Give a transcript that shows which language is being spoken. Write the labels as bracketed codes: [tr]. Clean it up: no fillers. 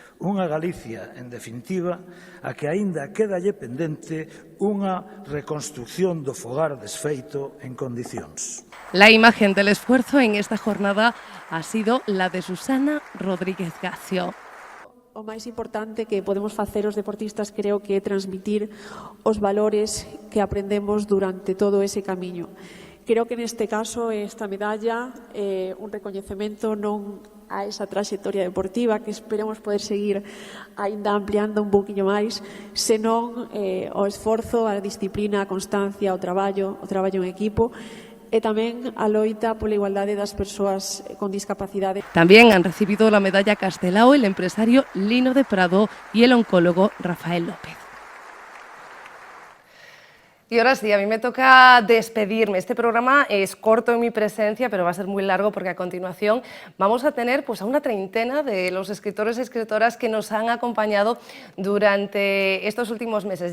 [gl] Unha Galicia, en definitiva, a que aínda quédalle pendente unha reconstrucción do fogar desfeito en condicións. [es] La imagen del esfuerzo en esta jornada ha sido la de Susana Rodríguez Gacio. [gl] O máis importante que podemos facer os deportistas creo que é transmitir os valores que aprendemos durante todo ese camiño. Creo que neste caso esta medalla é un recoñecemento non a esa traxectoria deportiva que esperemos poder seguir aínda ampliando un poquinho máis, senón o esforzo, a disciplina, a constancia, o traballo en equipo, e tamén a loita pola igualdade das persoas con discapacidade. [es] También han recibido la medalla Castelao el empresario Lino de Prado y el oncólogo Rafael López. Y ahora sí, a mí me toca despedirme. Este programa es corto en mi presencia, pero va a ser muy largo porque a continuación vamos a tener pues, a una treintena de los escritores y escritoras que nos han acompañado durante estos últimos meses.